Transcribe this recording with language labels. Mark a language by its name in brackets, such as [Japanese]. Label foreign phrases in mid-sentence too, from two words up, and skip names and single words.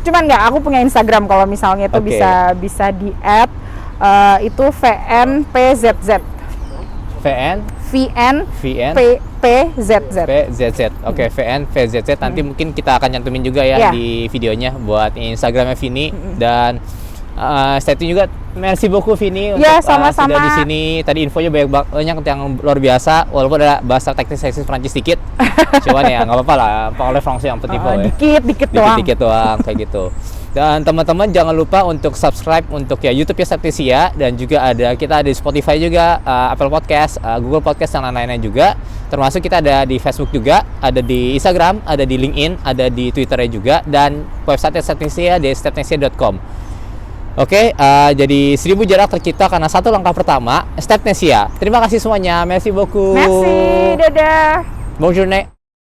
[Indonesian] Cuman aku punya Instagram kalau misalnya itu bisa di add itu VNPZZ. PZZ. Oke, VNPZZ. Nanti mungkin kita akan cantumin juga ya di videonya buat Instagramnya Vini dan [English] stay tune [Indonesian] juga. [French] Merci beaucoup [Indonesian] Vini untuk sama-sama. Sudah di sini. Tadi infonya banyak yang luar biasa walaupun ada bahasa teknis Prancis dikit. Cuman ya nggak apa-apa lah, [French] parler français yang petit peu ya. [Indonesian] Dikit doang kayak gitu. Dan teman-teman jangan lupa untuk subscribe untuk ya YouTube ya Stepnesia dan juga kita ada di Spotify juga, Apple Podcast, Google Podcast dan lain-lainnya juga. Termasuk kita ada di Facebook juga, ada di Instagram, ada di LinkedIn, ada di Twitternya juga dan website Stepnesia di stepnesia.com. Oke, jadi 1000 jarak tercipta karena satu langkah pertama, Stepnesia. Terima kasih semuanya, [French] merci beaucoup. Merci, dadah. Bonne journée.